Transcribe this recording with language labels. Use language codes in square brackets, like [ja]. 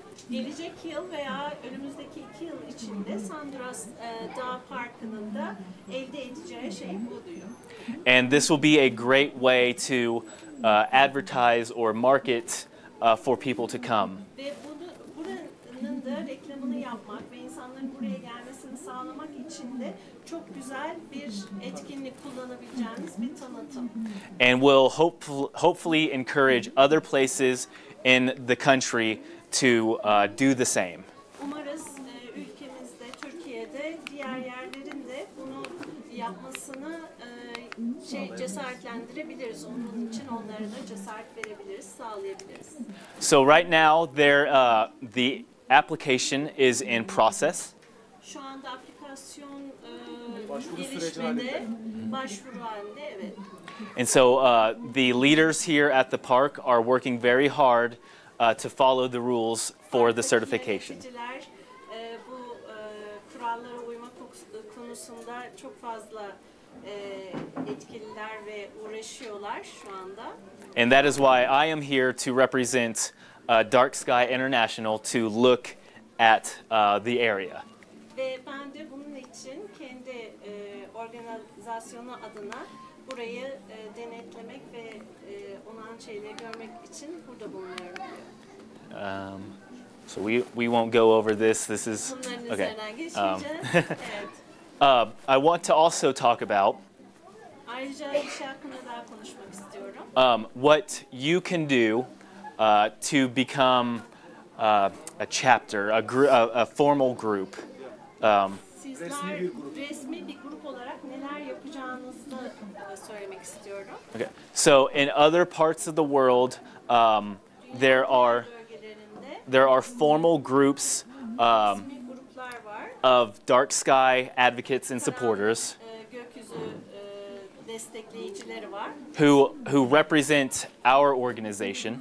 [tr] Gelecek yıl veya önümüzdeki 2 yıl içinde Sandras Dağ Parkı'nın da elde edeceği şey bu diyor. [en] And this will be a great way to advertise or market for people to come. [tr] Ve buranın da reklamını yapmak ve insanların buraya gelmesini sağlamak için de çok güzel bir etkinlik kullanabileceğiniz bir tanıtım. [en] And will hopefully encourage other places in the country to do the same. [tr] Umarız ülkemizde, Türkiye'de diğer yerlerin de bunu yapmasını cesaretlendirebiliriz. Onun için onlara da cesaret verebiliriz, sağlayabiliriz. [en] So right now the application is in process. [tr] Şu anda aplikasyon gelişmede, başvuru halinde, evet. [en] And so the leaders here at the park are working very hard to follow the rules for the certification. [tr] Yöneticiler bu kurallara uymak konusunda çok fazla etkililer ve uğraşıyorlar şu anda. [en] And that is why I am here to represent Dark Sky International to look at the area. [tr] Ve ben de bunun için kendi organizasyonu adına burayı denetlemek ve olan şeyleri görmek için burada bulunuyorum diyor. [en] So we won't go over this. This is [tr] Bunların [en] okay. [tr] üzerinden geçmeyeceğiz. Evet. [en] I want to also talk about [tr] Ayrıca bir şey hakkında daha konuşmak istiyorum. [en] what you can do to become a chapter, a formal group. [tr] Sizler resmi bir grup olarak neler yapacağınızı söylemek istiyorum. [en] Okay. So in other parts of the world, there are formal groups [tr] Resmi gruplar var. [en] of dark sky advocates and supporters [tr] Gökyüzü destekleyicileri var. [en] who represent our organization.